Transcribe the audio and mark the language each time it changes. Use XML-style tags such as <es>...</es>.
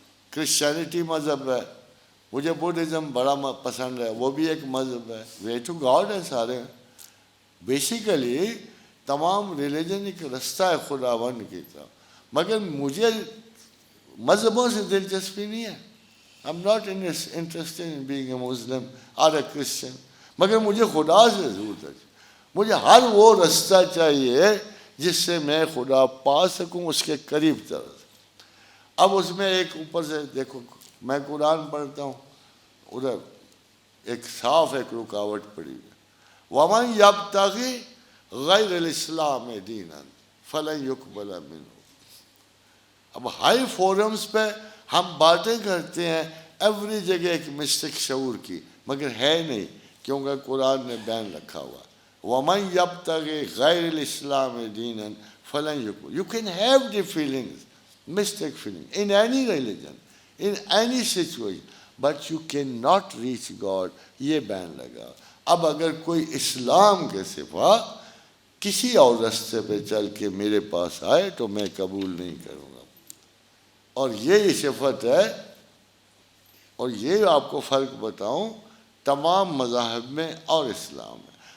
<ur>Christianity مذہب ہے, مجھے بدھزم بڑا پسند ہے, وہ بھی ایک مذہب ہے,</ur> <en>way to God</en> <ur>ہے سارے. بیسیکلی تمام ریلیجن ایک رستہ ہے خداوند کی طرف, مگر مجھے مذہبوں سے دلچسپی نہیں ہے.</ur> <en>I'm not interested in being a Muslim or a Christian.</en> <ur>مگر مجھے خدا سے ضرورت ہے. مجھے ہر وہ رستہ چاہیے جس سے میں خدا پا سکوں, اس کے قریب طرف. اب اس میں ایک اوپر سے دیکھو, میں قرآن پڑھتا ہوں, ادھر ایک صاف ایک رکاوٹ پڑی ہے.</ur> <ar>وَمَنْ يَبْتَغِي غَيْرَ الْإِسْلَامِ دِينًا فَلَنْ يُقْبَلَ مِنْهُ.</ar> <ur>اب ہائی فورمز پہ ہم باتیں کرتے ہیں ایوری جگہ ایک مسٹک شعور کی, مگر ہے نہیں, کیونکہ قرآن نے بین رکھا ہوا.</ur> <ar>وَمَنْ يَبْتَغِي غَيْرَ الْإِسْلَامِ دِينًا فَلَنْ يُقْبَلَ.</ar> <en>You can have the feelings, mystic feelings, in any religion, in any situation, but you cannot reach God.</en> <ur>یہ بین لگا. اب اگر کوئی اسلام کے سوا کسی اور راستے پہ چل کے میرے پاس آئے تو میں قبول نہیں کروں گا. اور یہ صفت ہے, اور یہ آپ کو فرق بتاؤں تمام مذاہب میں اور اسلام میں.</ur>